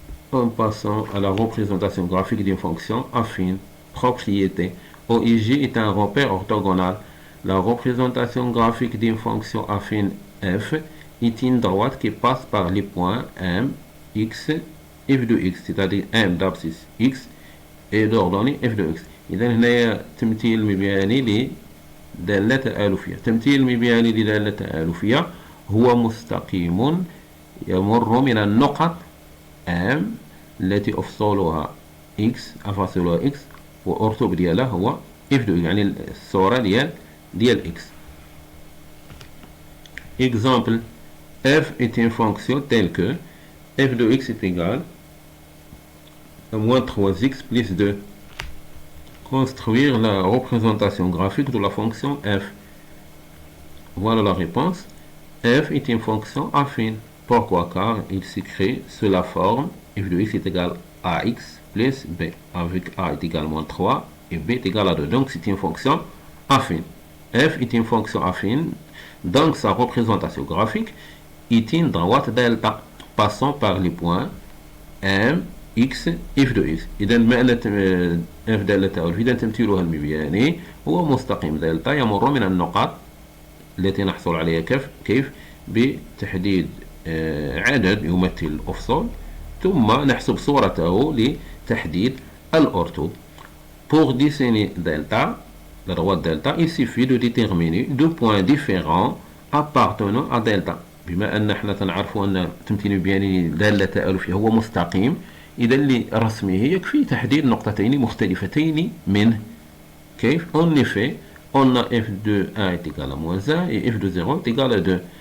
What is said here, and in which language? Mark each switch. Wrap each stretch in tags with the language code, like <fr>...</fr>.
<fr>En passant à la représentation graphique d'une fonction affine, propriété. OIG est un repère orthogonal. La représentation graphique d'une fonction affine f est une droite qui passe par les points m, x, f de x, c'est-à-dire m d'abscisse x et d'ordonnée f de x.</fr> <ar>إذا هنا تمثيل مبياني لدالة تآلفية. تمثيل المبياني لدالة تآلفية هو مستقيم يمر من النقط M التي أفصلها x أفاصلها x وأرتب ديالها هو f de x يعني الصورة ديال x.</ar> <fr>Exemple, f est une fonction telle que f de x est égal à moins 3x plus 2. Construire la représentation graphique de la fonction f. Voilà la réponse. F est une fonction affine. Pourquoi? Car il s'écrit sous la forme f de x est égal à ax plus b, avec a est égal à moins 3 et b est égal à 2. Donc c'est une fonction affine. F est une fonction affine, donc sa représentation graphique est une droite delta passant par les points m, x, f de x.</fr> <ar>إذا معنى f دالة إذا تمثيلها المبياني هو مستقيم دلتا يمر من النقاط التي نحصل عليها كيف بتحديد عدد يمثل الأفصول ثم نحسب صورته لتحديد الأورتو.</ar> <fr>Pour dessiner delta, la droite delta, il suffit de déterminer deux points différents appartenant à delta.</fr> <ar>بما أن احنا تنعرفوا أن تمثيل المبياني دالة تآلفية هو مستقيم، إذا لرسمه يكفي تحديد نقطتين مختلفتين منه. كيف؟</ar> <fr>En effet, on a f de 1 est égal à moins 1 et f de 0 est égal à 2.</fr>